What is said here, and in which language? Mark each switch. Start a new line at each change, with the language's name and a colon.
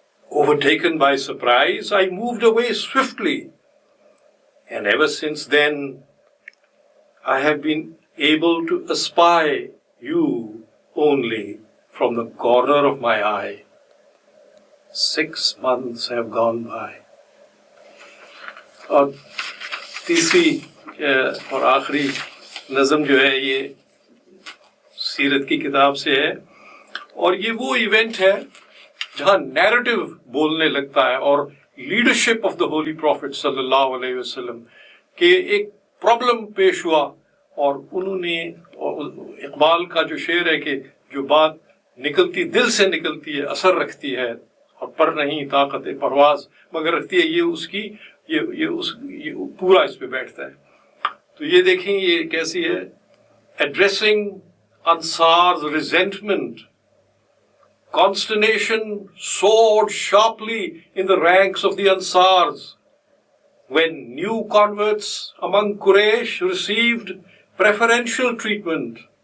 English: Overtaken by surprise, I moved away swiftly, and ever since then, I have been able to espy you only from the corner of my eye. 6 months have gone by.
Urdu: اور تیسری اور آخری نظم جو ہے یہ سیرت کی کتاب سے ہے, اور یہ وہ ایونٹ ہے جہاں نیریٹو بولنے لگتا ہے, اور leadership of the holy prophet صلی اللہ علیہ وسلم کہ ایک پرابلم پیش ہوا, اور انہوں نے, اقبال کا جو شعر ہے کہ جو بات نکلتی دل سے نکلتی ہے اثر رکھتی ہے, اور پر نہیں طاقت پرواز مگر رکھتی ہے, یہ اس کی یہ پورا اس پہ بیٹھتا ہے. تو یہ دیکھیں یہ کیسی ہے,
English: Addressing انصار's resentment, consternation soared sharply in the ranks of the Ansars when new converts among Quraysh received preferential treatment.